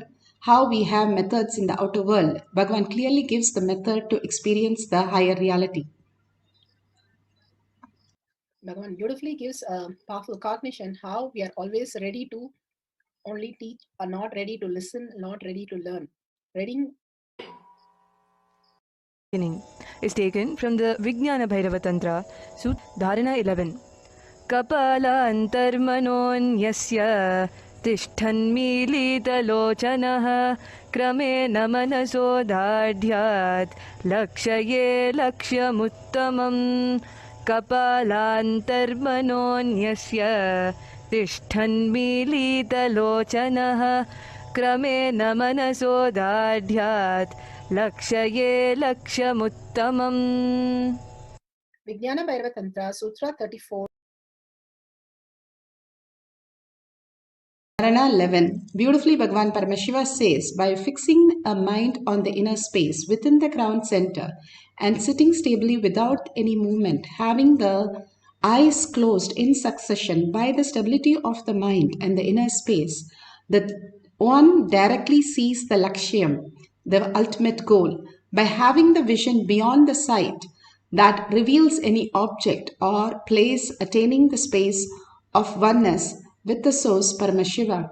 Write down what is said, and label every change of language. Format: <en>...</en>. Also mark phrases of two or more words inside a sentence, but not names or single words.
<en>How we have methods in the outer world. Bhagavan clearly gives the method to experience the higher reality. Bhagavan beautifully gives a powerful cognition how we are always ready to only teach, are not ready to listen, not ready to learn. Reading is taken from the Vijnana Bhairava Tantra, Sut Dharana 11.</en> <sa>Kapalantarmanonyasya tishthanmilitalochanaha kramena manasodadhyat lakshaye lakshyamuttamam. Kapalantarmanonyasya tishthanmilitalochanaha kramena manasodadhyat lakshaye lakshyamuttamam.</sa> <en>Vijnana Bhairava Tantra, Sutra 34. Dharana 11. Beautifully, Bhagavan Paramashiva says, by fixing a mind on the inner space within the crown center and sitting stably without any movement, having the eyes closed in succession by the stability of the mind and the inner space, the one directly sees the Lakshyam, the ultimate goal, by having the vision beyond the sight that reveals any object or place, attaining the space of oneness with the source Paramashiva.</en>